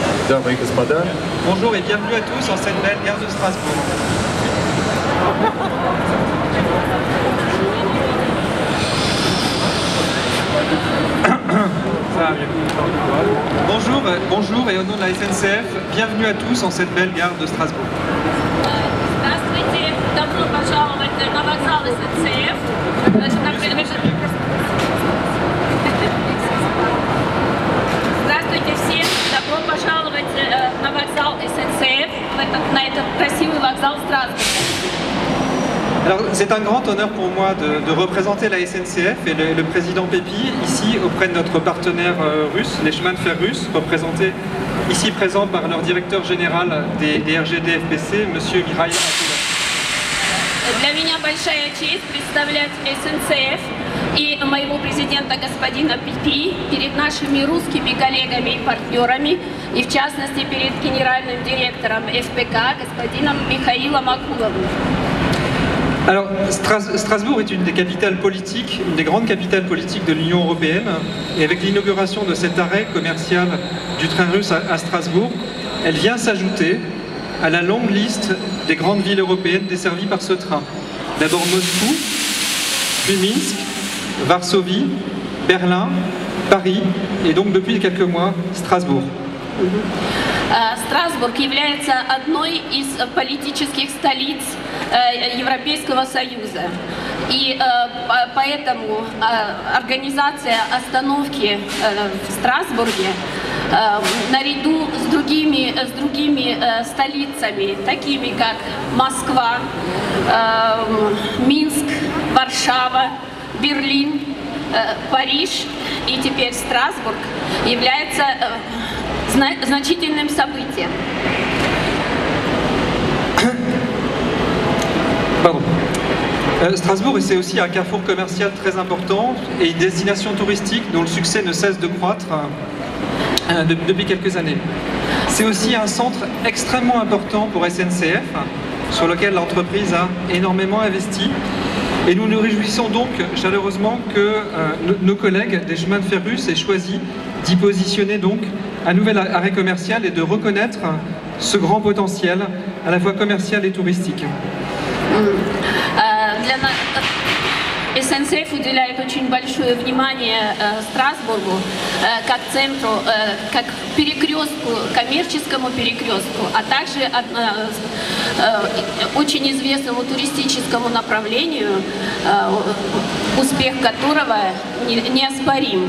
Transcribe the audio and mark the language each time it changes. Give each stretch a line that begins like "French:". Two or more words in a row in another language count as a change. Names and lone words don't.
Russian: Дамы и господа,
French: Bonjour et bienvenue à tous en cette belle gare de Strasbourg. Bonjour et au nom de la SNCF, bienvenue à tous en cette belle gare de Strasbourg.
Russian: Здравствуйте, добро пожаловать на вокзал СНЦФ. Здравствуйте всем, добро пожаловать на вокзал СНЦФ, на этот красивый вокзал Страсбурга.
French: Alors c'est un grand honneur pour moi de représenter la SNCF et le président Pépi ici auprès de notre partenaire russe, les chemins de fer russes, représentés ici présents par leur directeur général des RGD FPC, monsieur Mikhail Akulov.
Russian: Для меня большая честь представлять СНЦФ и моего президента господина Пипи перед нашими русскими коллегами и партнерами, и в частности перед генеральным директором ФПК господином Михаилом Акуловым.
French: Alors, Strasbourg est une des capitales politiques, une des grandes capitales politiques de l'Union européenne. Et avec l'inauguration de cet arrêt commercial du train russe à Strasbourg, elle vient s'ajouter à la longue liste des grandes villes européennes desservies par ce train. D'abord Moscou, puis Minsk, Varsovie, Berlin, Paris et donc depuis quelques mois, Strasbourg.
Russian: Страсбург является одной из политических столиц Европейского Союза. И поэтому организация остановки в Страсбурге наряду с другими столицами, такими как Москва, Минск, Варшава, Берлин, Париж и теперь Страсбург, является значительным событием.
French: Pardon. Strasbourg, c'est aussi un carrefour commercial très important et une destination touristique dont le succès ne cesse de croître depuis quelques années. C'est aussi un centre extrêmement important pour SNCF, sur lequel l'entreprise a énormément investi. Et nous nous réjouissons donc chaleureusement que nos collègues des chemins de fer russes aient choisi d'y positionner donc un nouvel arrêt commercial et de reconnaître ce grand potentiel à la fois commercial et touristique.
Russian: СНЦФ уделяет очень большое внимание Страсбургу как центру, как перекрестку, коммерческому перекрестку, а также очень известному туристическому направлению, успех которого неоспорим.